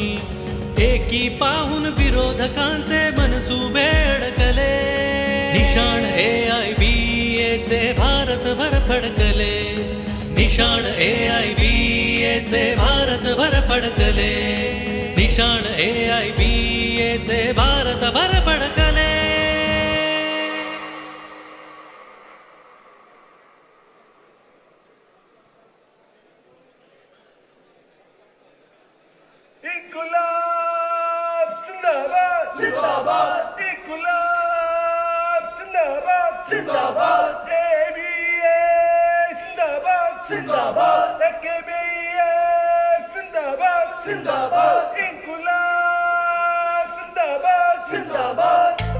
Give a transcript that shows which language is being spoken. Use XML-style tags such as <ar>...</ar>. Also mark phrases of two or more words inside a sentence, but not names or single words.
<mr>एकी पाहून विरोधकांचे मनसुबे अडकले. निशाण AIBA चे भारतभर फडकले. निशाण AIBA चे भारतभर फडकले. निशाण AIBA चे भारतभर फडकले.</mr> <hi>इंक़लाब ज़िंदाबाद ज़िंदाबाद इंक़लाब ज़िंदाबाद ज़िंदाबाद AIBA ज़िंदाबाद ज़िंदाबाद AKBA ज़िंदाबाद ज़िंदाबाद इंक़लाब ज़िंदाबाद ज़िंदाबाद</hi>